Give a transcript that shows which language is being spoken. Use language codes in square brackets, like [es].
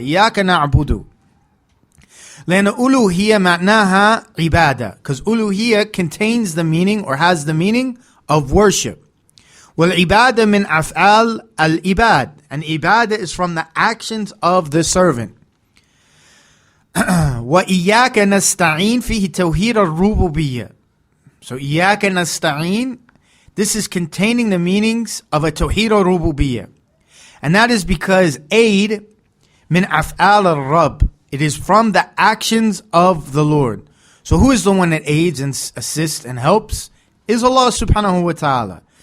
[ar] إِيَّاكَ نَعْبُدُ. لأن ألوهية معناها عبادة, [en] because ألوهية contains the meaning or has the meaning of worship. [ar] والعبادة من أفعال العباد, [en] and ibadah is from the actions of the servant. [ar] وإياك نستعين فيه توحيد الربوبية. [en] So إياك نستعين, this is containing the meanings of a توحيد الربوبية, and that is because aid [ar] من أفعال الرب, [en] it is from the actions of the Lord. So who is the one that aids and assists and helps? Is Allah subhanahu wa ta'ala.